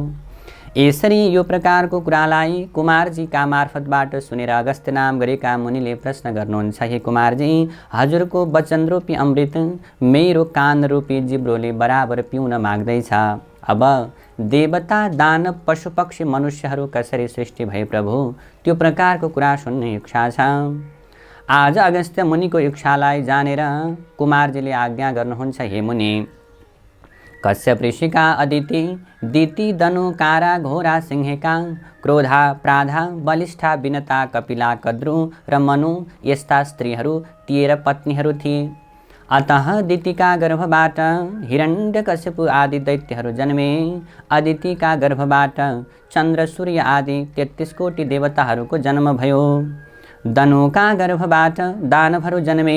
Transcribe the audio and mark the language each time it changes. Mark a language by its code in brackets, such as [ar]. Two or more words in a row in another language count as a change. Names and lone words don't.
[ne] यसरी यो प्रकारको कुरालाई कुमारजीका मार्फतबाट सुनेर अगस्त्य नाम गरेका मुनिले प्रश्न गर्नुहुन्छ, हे कुमारजी, हजुरको वचन रूपी अमृत मेरो कान रूपी जिब्रोले बराबर पिउन माग्दैछ। अब देवता, दानव, पशु पक्षी, मनुष्यहरू कसरी सृष्टि भए प्रभु, त्यो प्रकारको कुरा सुन्ने इच्छा छ। आज अगस्त्य मुनिको इच्छालाई जानेर कुमारजीले आज्ञा गर्नुहुन्छ, हे मुनि, कश्यप ऋषिका अदिति, दिति, दनु, कारा, घोरा, सिंहेका, क्रोधा, प्राधा, बलिष्ठा, विनता, कपिला, कद्रु र मनु यस्ता स्त्रीहरू 13 पत्नीहरू थिए। अतः दितिका गर्भबाट हिरण्यकशिपु आदि दैत्यहरू जन्मे। अदितिका गर्भबाट चन्द्र, सूर्य आदि 33 कोटि देवताहरूको जन्म भयो। दनुका गर्भबाट दानवहरू जन्मे।